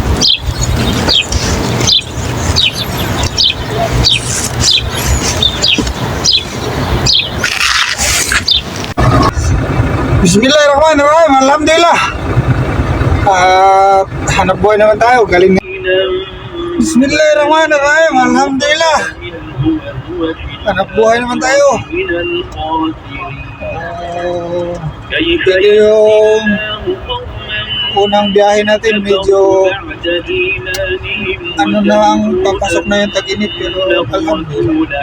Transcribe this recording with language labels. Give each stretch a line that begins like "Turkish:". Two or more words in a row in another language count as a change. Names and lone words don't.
Arabic: Bismillahirrahmanirrahim. Alhamdulillah.
Filipino: Hanap buhay naman tayo. Galing.
Arabic: Bismillahirrahmanirrahim. Alhamdulillah.
Filipino: Hanap buhay naman tayo. Ito yung unang biyahe natin, medyo ano na ang papasok na yung tag-init, pero alhamdulillah.